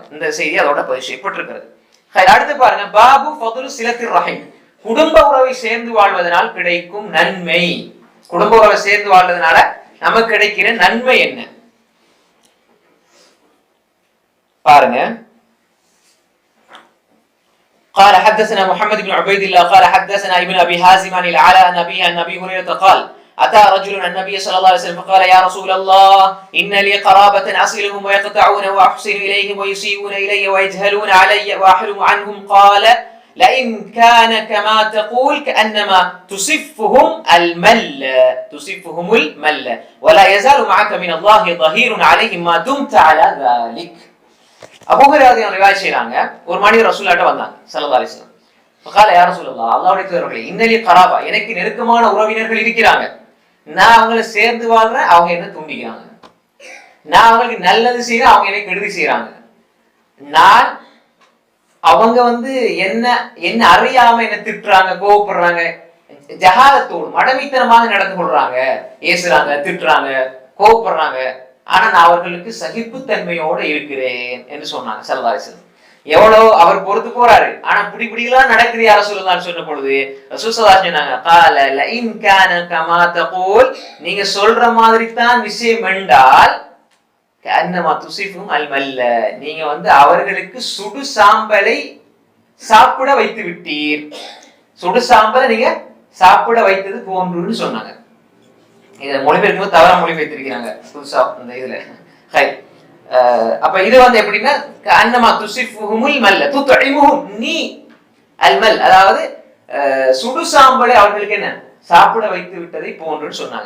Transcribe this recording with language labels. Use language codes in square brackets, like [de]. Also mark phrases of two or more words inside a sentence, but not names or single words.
[ta] இந்த செய்தி அதோட பதிவு செய்யப்பட்டிருக்கிறது. அடுத்து பாருங்க, [ar] باب فضل صلة الرحم, [ta] குடும்ப உறவை சேர்ந்து வாழ்வதனால் கிடைக்கும் நன்மை. குடும்ப உறவை சேர்ந்து வாழ்வதனால நமக்கு கிடைக்கிற நன்மை என்ன பாருங்க. [ar] قال حدثنا محمد بن عبيد الله قال حدثنا ابن ابي حازم عن العلاء عن ابي هريره قال اتى رجل النبي صلى الله عليه وسلم فقال يا رسول الله ان لي قرابه اصلهم ويقطعون واحسن اليهم ويسيئون الي ويجهلون علي واحرم عنهم قال لئن كان كما تقول كانما تصفهم المل ولا يزال معك من الله ظهير عليهم ما دمت على ذلك. [ta] அபூ ஹுரைரா ரிவாயத் செய்றாங்க, ஒரு மனிதர் ரசூலுல்லாஹ்ட்ட வந்தாங்க [ar] صلى الله عليه وسلم. فقال يا رسول الله, [ta] அல்லாஹ்வுடைய தூதரே, [ar] إن لي قرابة, [ta] எனக்கு நெருக்கமான உறவினர்கள் இருக்கிறாங்க, நான் அவங்கள சேர்ந்து வாழ்றேன், அவங்க என்ன துண்டிக்கிறாங்க, நான் அவங்களுக்கு நல்லது செய்யறேன், அவங்க எனக்கு கெடுதி செய்யறாங்க, நான் அவங்க வந்து என்ன அறியாம என்ன திட்டுறாங்க, கோவப்படுறாங்க, ஜஹாலத்தோடு மடமைத்தனமாக நடந்து கொள்றாங்க, ஏசுறாங்க, திட்டுறாங்க, கோவப்படுறாங்க, ஆனா நான் அவர்களுக்கு சகிப்புத்தன்மையோட இருக்கிறேன் என்று சொன்னாங்க [ar] صلى الله عليه وسلم. [ta] எவ்வளவு அவர் பொறுத்து போறாரு, ஆனா இப்படிலாம் நடக்குது யார சொல்லலாம்னு சொன்ன பொழுது ரசூல் [ar] صلى الله عليه وسلم [ta] சொன்னாங்க, [ar] قال لئن كان كما تقول, [ta] நீங்க சொல்ற மாதிரி தான் விஷயம் என்றால் [ar] كأنما تصفهم المل, [ta] நீங்க வந்து அவர்களுக்கு சுடு சாம்பலை சாப்பிட வைத்து விட்டீர், சுடு சாம்பலை நீங்க சாப்பிட வைத்தது போன்றுன்னு சொன்னாங்க. இதை மொழிபெயர்க்கும் தவறா மொழிபெயர்த்திருக்கிறாங்க புதுசா இந்த இதுல. அப்ப இது வந்து எப்படின்னா [ar] أنما تسفهم المل تطعمهم في المل, [ta] அதாவது சுடு சாம்பலை அவர்களுக்கு என்ன சாப்பிட வைத்து விட்டதை போன்றுன்னு சொன்னாங்க.